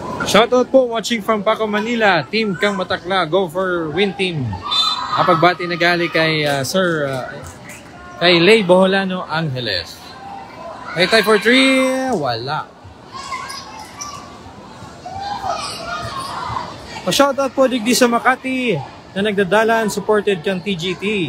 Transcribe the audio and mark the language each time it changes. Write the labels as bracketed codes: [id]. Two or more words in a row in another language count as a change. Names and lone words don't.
[en] Shoutout po watching from Paco, Manila. Team Kang Matakla, go for win team. [bik] Pagbati na gali kay kay Lay Boholano Angeles. May tie for 3, wala. Pa-shoutout po digdi sa Makati na nagdadalan, supported kang TGT.